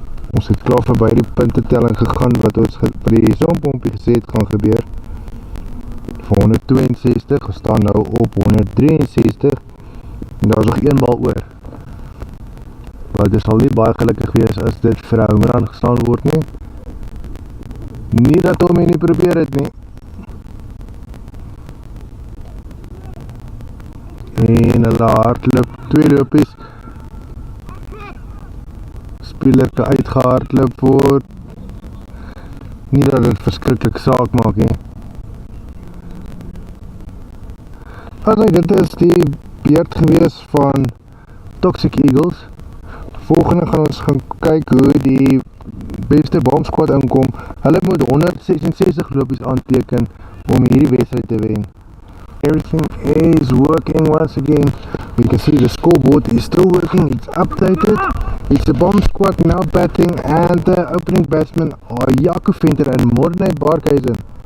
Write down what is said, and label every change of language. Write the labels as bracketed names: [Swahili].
[Afrikaans] Ons het klaar verby die puntetelling gegaan wat ons by die sonpompie gesê het gaan gebeur. Vir 162, ons staan nou op 163 en daar is nog 1 bal oor. Maar dit sal nie baie gelukkig wees as dit vir 'n home run geslaan word nie. Nie dat hom nie probeer het nie. En hulle hardloop 2 lopies. Speler kan uitgehardloop word. Nie dat dit verskriklik saak maak nie. Okay, dit is die beurt gewees van Toxic Eagles. Volgende gaan ons gaan kyk hoe die BESTER BOM squad inkom. Hulle moet 166 lopies aanteken om hierdie wedstryd te wen. [English] Everything is working once again. We can see the scoreboard is still working. It's updated. It's the BOM squad now batting and the opening batsmen are Jaco Venter and Morne Barkhuizen.